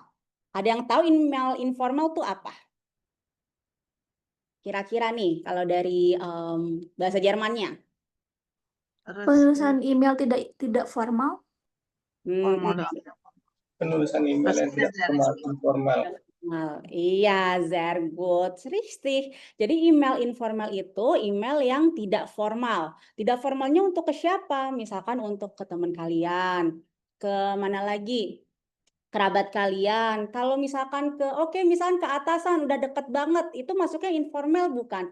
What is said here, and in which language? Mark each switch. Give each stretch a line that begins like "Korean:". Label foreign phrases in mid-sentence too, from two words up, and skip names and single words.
Indonesian: Ada yang tahu email informal itu apa? Kira-kira nih kalau dari bahasa Jermannya. Penulisan email tidak formal. Formal dan Penulisan email yang tidak formal, informal. Iya,
German: sehr gut, richtig.
Indonesian: Jadi email informal itu email yang tidak formal. Tidak formalnya untuk ke siapa? Misalkan untuk ke teman kalian, ke mana lagi? Kerabat kalian. Kalau misalkan misalkan ke atasan udah deket banget, itu masuknya informal bukan?